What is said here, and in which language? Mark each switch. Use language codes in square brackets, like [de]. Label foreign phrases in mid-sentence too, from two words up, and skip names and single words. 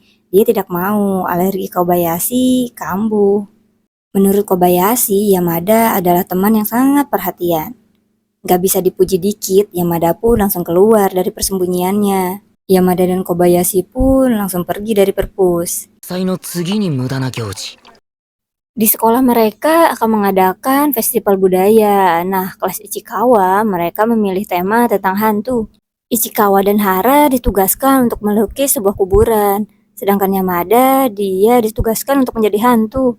[id] Dia tidak mau alergi Kobayashi kambuh. Menurut Kobayashi, Yamada adalah teman yang sangat perhatian. Gak bisa dipuji dikit, Yamada pun langsung keluar dari persembunyiannya. Yamada dan Kobayashi pun langsung pergi dari perpus. [ja] 祭の次に無駄な行事。 [id] Di sekolah mereka akan mengadakan festival budaya. Nah, kelas Ichikawa mereka memilih tema tentang hantu. Ichikawa dan Hara ditugaskan untuk melukis sebuah kuburan. Sedangkan Yamada, dia ditugaskan untuk menjadi hantu.